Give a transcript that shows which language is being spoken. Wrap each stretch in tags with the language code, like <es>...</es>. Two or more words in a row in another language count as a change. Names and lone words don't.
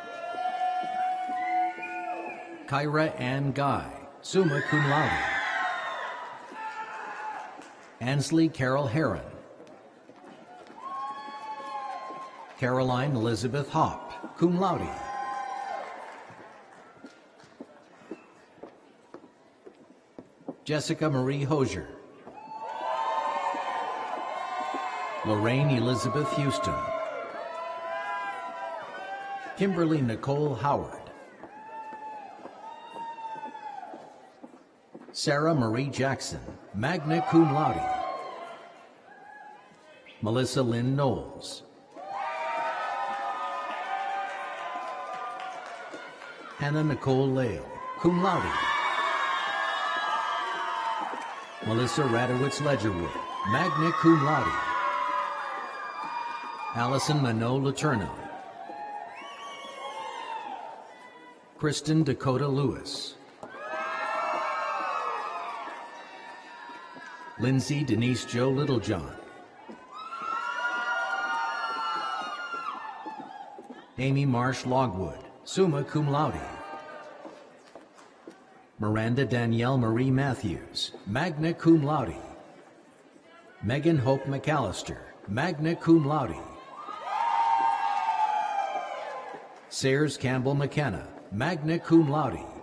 <en>Kyra Ann Guy,</en> <la>summa cum laude.</la> <en>Ansley Carol Heron. Caroline Elizabeth Hopp,</en> <la>cum laude.</la> <en>Jessica Marie Hosier. Lorraine Elizabeth Houston. Kimberly Nicole Howard. Sarah Marie Jackson,</en> <la>magna cum laude.</la> <en>Melissa Lynn Knowles. Hannah Nicole Lale,</en> <la>cum laude.</la> <en>Melissa Radowitz Ledgerwood,</en> <la>magna cum laude.</la> <en>Allison Minot Letourneau. Kristen Dakota Lewis. Lindsay Denise Joe Littlejohn. Amy Marsh Logwood,</en> <la>summa cum laude.</la> <en>Miranda Danielle Marie Matthews,</en> <la>magna cum laude.</la> <en>Megan Hope McAllister,</en> <la>magna cum laude.</la> <en>Sayers Campbell McKenna,</en> <la>magna cum laude.</la>